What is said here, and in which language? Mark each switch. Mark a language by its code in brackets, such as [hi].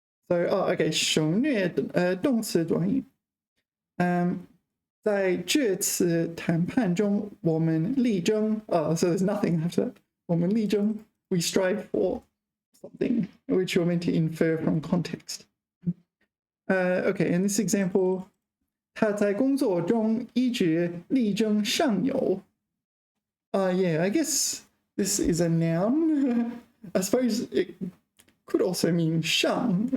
[zh] So, okay, 省略动词短语。在这次谈判中，我们力争 [en] so there's nothing after that. [zh] 我们力争 [en] we strive for something, which you're meant to infer from context. Okay, in this example, [zh] 他在工作中一直力争上游。 [en] Yeah, I guess this is a noun. I suppose it could also mean 上.